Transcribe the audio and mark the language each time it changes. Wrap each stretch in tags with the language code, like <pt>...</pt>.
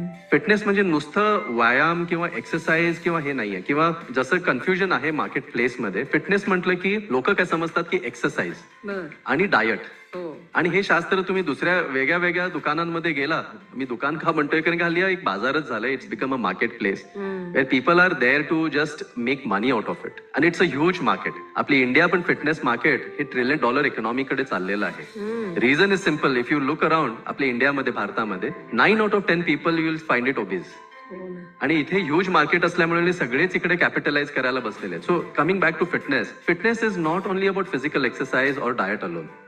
<mr>Fitness म्हणजे नुसतं व्यायाम किंवा एक्सरसाइज किंवा हे नाहीये. किंवा जसं कन्फ्युजन आहे मार्केट प्लेस मध्ये, फिटनेस म्हटलं की लोक काय समजतात की एक्सरसाइज आणि डायट. आणि हे शास्त्र तुम्ही दुसऱ्या वेगळ्या वेगळ्या दुकानांमध्ये गेला, मी दुकान का म्हणतोय कारण की हल्ली एक बाजारच झालाय.</mr> <en>It's become a market place where people are there to just make money out of it.</en> <mr>आणि</mr> <en>It's a huge market.</en> <mr>आपली इंडिया पण फिटनेस मार्केट हे $1 ट्रिलियन इकॉनॉमीकडे चाललेलं आहे.</mr> <en>Reason is simple. If you look around</en> <mr>आपल्या इंडियामध्ये, भारतामध्ये</mr> <en>9 out of 10 people you will find it obese.</en> <mr>आणि इथे ह्यूज मार्केट असल्यामुळे सगळेच इकडे कॅपिटलाइज करायला बसलेले आहेत.</mr> <en>So coming back to fitness, fitness is not only about physical exercise और diet alone.</en>